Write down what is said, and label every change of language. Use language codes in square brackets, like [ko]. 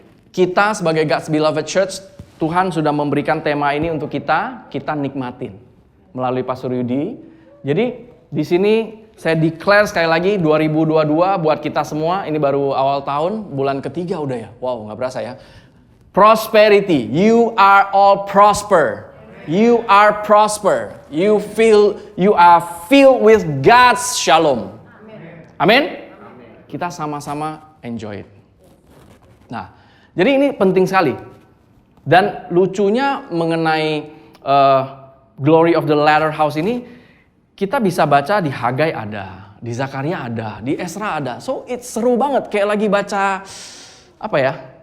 [id] Kita sebagai God's Beloved Church, Tuhan sudah memberikan tema ini untuk kita nikmatin melalui Pastor Yudi. Jadi di sini saya declare sekali lagi 2022 buat kita semua. Ini baru awal tahun, bulan ketiga udah ya. Wow, nggak berasa ya. [en] Prosperity, you are all prosper. You are prosper. You are filled with God's shalom. [id] Amin. Kita sama-sama [en] enjoy it. [id] Nah, jadi ini penting sekali. Dan lucunya mengenai [en] glory of the latter house [id] ini, kita bisa baca di Hagai ada, di Zakaria ada, di Esra ada. [en] So it's [id] seru banget, kayak lagi baca apa ya?